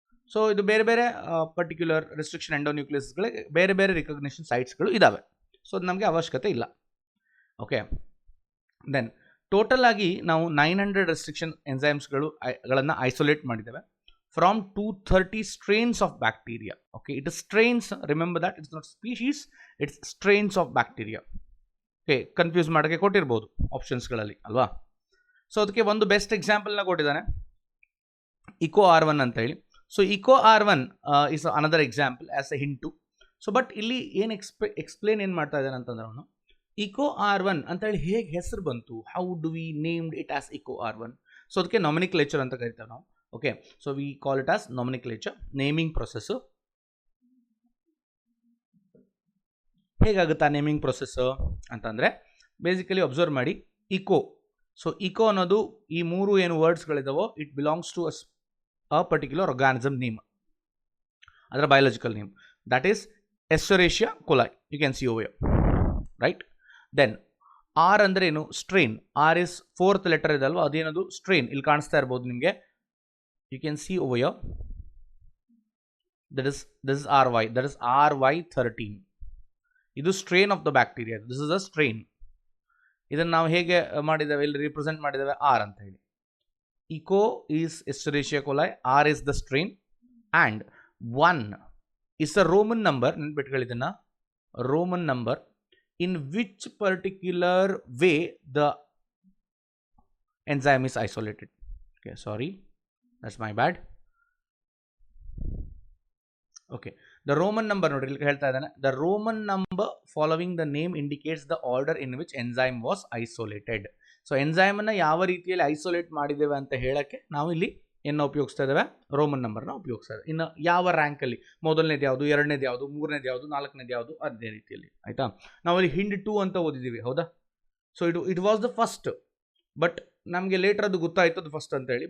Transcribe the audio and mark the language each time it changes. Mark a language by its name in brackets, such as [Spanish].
[Kannada] So ಇದು ಬೇರೆ ಬೇರೆ ಪರ್ಟಿಕ್ಯುಲರ್ ರಿಸ್ಟ್ರಿಕ್ಷನ್ ಎಂಡೋನ್ಯೂಕ್ಲಿಯಸ್ಗಳಿಗೆ ಬೇರೆ ಬೇರೆ ರಿಕಗ್ನಿಷನ್ ಸೈಟ್ಸ್ಗಳು ಇದ್ದಾವೆ. ಸೊ ಅದು ನಮಗೆ ಅವಶ್ಯಕತೆ ಇಲ್ಲ. ಓಕೆ, ದೆನ್ ಟೋಟಲ್ ಆಗಿ ನಾವು 900 ರೆಸ್ಟ್ರಿಕ್ಷನ್ ಎನ್ಸೈಮ್ಸ್ಗಳನ್ನು ಐಸೋಲೇಟ್ ಮಾಡಿದ್ದೇವೆ [English] From 230 strains of bacteria. Okay, it is strains, remember that it's not species, it's strains of bacteria. [Kannada] Okay, confuse ಮಾಡೋಕ್ಕೆ ಕೊಟ್ಟಿರ್ಬೋದು ಆಪ್ಷನ್ಸ್ಗಳಲ್ಲಿ ಅಲ್ವಾ. ಸೊ ಅದಕ್ಕೆ ಒಂದು ಬೆಸ್ಟ್ ಎಕ್ಸಾಂಪಲ್ನ ಕೊಟ್ಟಿದ್ದಾನೆ, ಇಕೋ R1 ಅಂತ ಹೇಳಿ. [English] So Eco R1 is another example as a hint 2. [Kannada] So but ಇಲ್ಲಿ ಏನು explain ಏನು ಮಾಡ್ತಾ ಇದ್ದಾನೆ ಅಂತಂದ್ರೆ ಅವನು ಇಕೋ R1 ಅಂತ ಹೇಳಿ ಹೇಗೆ ಹೆಸರು ಬಂತು, [English] How do we named it as Eco R1. [Kannada] So ಅದಕ್ಕೆ ನಾಮಿನಿಕ್ಲೇಚರ್ ಅಂತ ಕರಿತೇವೆ ನಾವು. Okay, [English] so we call it as nomenclature, [Kannada] naming process. ಹೇಗಾಗುತ್ತಾ naming process ಅಂತಂದರೆ ಬೇಸಿಕಲಿ ಅಬ್ಸರ್ವ್ ಮಾಡಿ, ಇಕೋ. ಸೊ ಇಕೋ ಅನ್ನೋದು ಈ 3 ಏನು ವರ್ಡ್ಸ್ಗಳಿದಾವೋ [English] it belongs to a particular organism name, [Kannada] ಅದರ biological name, [English] That is Escherichia coli. You can see over, right. Then R [Kannada] ಅಂದರೆ ಏನು, [English] Strain. R is 4th letter [Kannada] ಇದೆ ಅಲ್ವಾ, ಅದೇನದು [English] Strain. [Kannada] ಇಲ್ಲಿ ಕಾಣಿಸ್ತಾ ಇರ್ಬೋದು ನಿಮಗೆ, [English] you can see over here, this is RY, that is RY13. [Kannada] ಇದು [English] Strain of the bacteria, this is a strain. [Kannada] ಇದನ್ನು ನಾವು ಹೇಗೆ ಮಾಡಿದ್ದೇವೆ, ಇಲ್ಲಿ ರಿಪ್ರೆಸೆಂಟ್ ಮಾಡಿದ್ದೇವೆ ಆರ್ ಅಂತ ಹೇಳಿ. [English] Eco is Escherichia coli, R is the strain, and 1 is a Roman number. [Kannada] ನೆನ್ಪಿಟ್ಕೊಳ್ಳಿ ಇದನ್ನು, [English] Roman number in which particular way the enzyme is isolated. Okay, sorry, that's my bad. Okay, the Roman number [Kannada] ನೋಡಿ ಇಲ್ಲಿ ಹೇಳ್ತಾ ಇದ್ದಾನೆ, [English] the Roman number following the name indicates the order in which enzyme was isolated. [Kannada] So ಎನ್ಸೈಮನ್ನು ಯಾವ ರೀತಿಯಲ್ಲಿ isolate ಮಾಡಿದ್ದೇವೆ ಅಂತ ಹೇಳಕ್ಕೆ ನಾವು ಇಲ್ಲಿ ಏನು ಉಪಯೋಗಿಸ್ತಾ ಇದ್ದೇವೆ, ರೋಮನ್ ನಂಬರ್ನ ಉಪಯೋಗಿಸ್ತಾ ಇದ್ದೇವೆ. ಇನ್ನು ಯಾವ ರ್ಯಾಂಕಲ್ಲಿ, ಮೊದಲನೇದು ಯಾವುದು, ಎರಡನೇದು ಯಾವುದು, ಮೂರನೇದು ಯಾವುದು, ನಾಲ್ಕನೇದು ಯಾವುದು, ಅದೇ ರೀತಿಯಲ್ಲಿ. ಆಯಿತಾ, ನಾವಲ್ಲಿ ಹಿಂಡ್ 2 ಅಂತ ಓದಿದ್ದೀವಿ, ಹೌದಾ. [English] so it was the first, but [Kannada] ನಮಗೆ ಲೇಟರ್ ಅದು ಗೊತ್ತಾಯಿತು ಅದು ಫಸ್ಟ್ ಅಂತೇಳಿ.